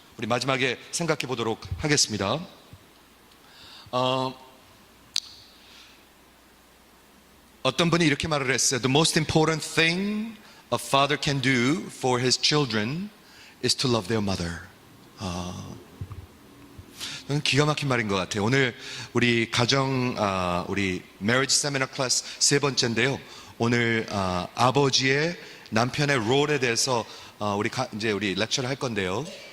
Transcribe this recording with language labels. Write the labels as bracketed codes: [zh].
[ko] 우리 마지막에 생각해 보도록 하겠습니다. 어떤 분이 이렇게 말을 했어요. [en] The most important thing a father can do for his children is to love their mother. [ko] 기가 막힌 말인 것 같아요. 오늘 우리 우리 [en] marriage seminar class [ko] 세 번째인데요. 오늘 아버지의 남편의 롤에 대해서 이제 우리 렉처를 할 건데요.